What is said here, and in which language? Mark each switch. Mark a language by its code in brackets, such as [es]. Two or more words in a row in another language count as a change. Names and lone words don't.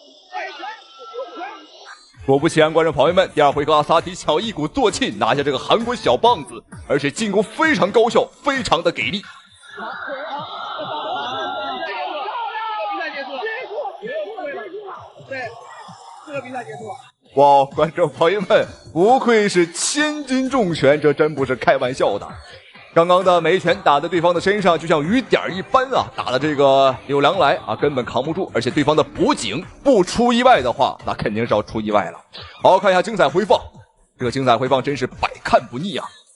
[zh] 果不其然，觀眾朋友們，第2回合阿斯哈提想一鼓作氣拿下這個韓國小棒子，而且進攻非常高效，非常的給力。好，比賽結束了。對，這個比賽結束了。哇，觀眾朋友們，不愧是千斤重拳，這真不是開玩笑的。剛剛的每一拳打在對方的身上，就像雨點一般啊！打的這個柳良來啊，根本扛不住。而且對方的脖頸不出意外的話，那肯定是要出意外了。好，看一下精彩回放，這個精彩回放真是百看不膩啊！